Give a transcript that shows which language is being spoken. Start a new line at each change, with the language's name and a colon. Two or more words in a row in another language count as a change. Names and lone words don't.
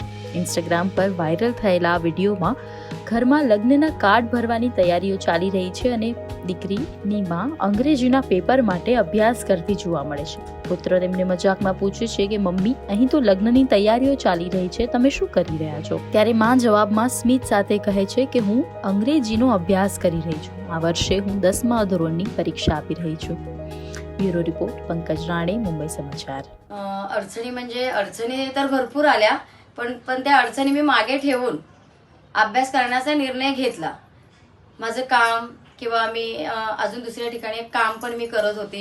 Gujarati: ઇન્સ્ટાગ્રામ પર વાયરલ થયેલા આ વિડીયોમાં ઘરમાં લગ્નના કાર્ડ ભરવાની તૈયારીઓ ચાલી રહી છે અને દીકરીની માં અંગ્રેજીના પેપર માટે અભ્યાસ કરતી જોવા મળે છે. પુત્ર તેમને મજાકમાં પૂછે છે કે મમ્મી, અહીં તો લગ્નની તૈયારીઓ ચાલી રહી છે, તમે શું કરી રહ્યા છો? ત્યારે માં જવાબમાં સ્મિત સાથે કહે છે કે હું અંગ્રેજીનો અભ્યાસ કરી રહી છું. આ વર્ષે હું 10મા ધોરણની પરીક્ષા આપી રહી છું.
English: bureau report पंकज राणे, मुंबई समाचार.
Marathi: अडचणी म्हणजे अडचणी तर भरपूर आल्या, पण त्या अडचणी मी मागे ठेवून अभ्यास करण्याचा निर्णय घेतला. माझं काम किंवा मी अजून दुसऱ्या ठिकाणी एक काम पण मी करत होती.